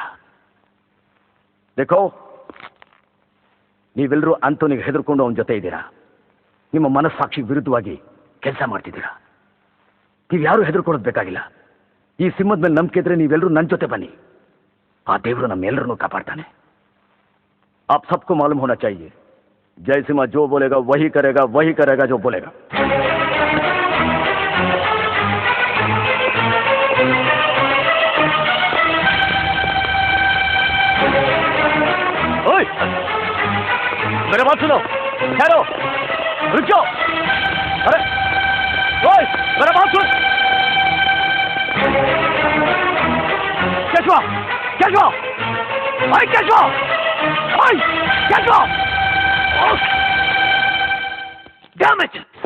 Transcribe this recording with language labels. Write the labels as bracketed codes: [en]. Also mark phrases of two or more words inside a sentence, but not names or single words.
[kn] ದೇಖೋ, ನೀವೆಲ್ಲರೂ ಅಂತೋನಿಗೆ ಹೆದರ್ಕೊಂಡು ಅವನ ಜೊತೆ ಇದ್ದೀರಾ. ನಿಮ್ಮ ಮನಸ್ಸಾಕ್ಷಿ ವಿರುದ್ಧವಾಗಿ ಕೆಲಸ ಮಾಡ್ತಿದ್ದೀರಾ. ನೀವು ಯಾರೂ ಹೆದರ್ಕೊಳ್ಳೋದು ಬೇಕಾಗಿಲ್ಲ. ಈ ಸಿಂಹದ ಮೇಲೆ ನಂಬಿಕೆ ಇದ್ರೆ ನೀವೆಲ್ಲರೂ ನನ್ನ ಜೊತೆ ಬನ್ನಿ. ಆ ದೇವರು ನಮ್ಮೆಲ್ಲರನ್ನೂ ಕಾಪಾಡ್ತಾನೆ. [hi] आप सबको मालूम होना चाहिए, जयसिंह जो बोलेगा वही करेगा जो बोलेगा. ओए, मेरे बात सुनो, ठहरो, रुक जाओ. अरे ओए, मेरा बात सुन. केशवा, केशवा, ओए केशवा, ओए केशवा. [en] Damn it!